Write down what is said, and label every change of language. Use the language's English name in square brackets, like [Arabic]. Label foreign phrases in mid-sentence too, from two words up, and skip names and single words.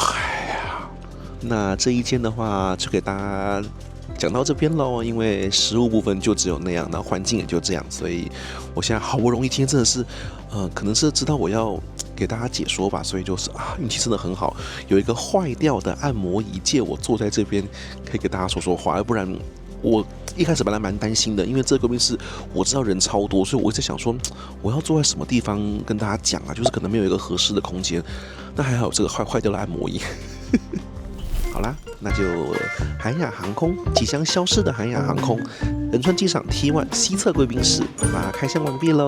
[Chinese] 哎呀，那這一間的話，就給大家講到這邊嘍，因為食物部分就只有那樣，然後環境也就這樣，所以我現在好不容易今天真的是，可能是知道我要給大家解說吧，所以就是運氣真的很好，有一個壞掉的按摩椅借我坐在這邊，可以給大家說說話，要不然我一開始本來蠻擔心的，因為這個貴賓室我知道人超多，所以我一直想說我要坐在什麼地方跟大家講啊，就是可能沒有一個合適的空間，那還好有這個壞掉的按摩椅。好啦，那就韓亞航空即將消失的韓亞航空仁川機場 T1 西側貴賓室，把它開箱完畢嘍。